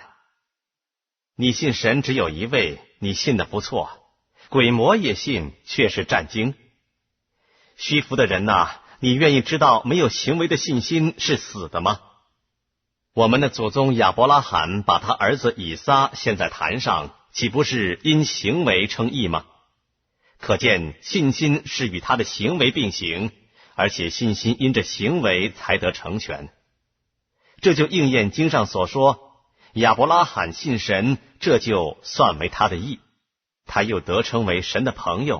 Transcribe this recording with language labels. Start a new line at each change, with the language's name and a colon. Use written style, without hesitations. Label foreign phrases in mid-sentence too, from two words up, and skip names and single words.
Chinese: 你信神只有一位，你信得不錯，鬼魔也信，卻是戰驚。虛浮的人哪，你願意知道沒有行為的信心是死的嗎？我們的祖宗亞伯拉罕把他兒子以撒獻在壇上，豈不是因行為稱義嗎？可見信心是與他的行為並行，而且信心因着行為才得成全。這就應驗經上所說，亞伯拉罕信神，這就算為他的義，他又得稱為神的朋友。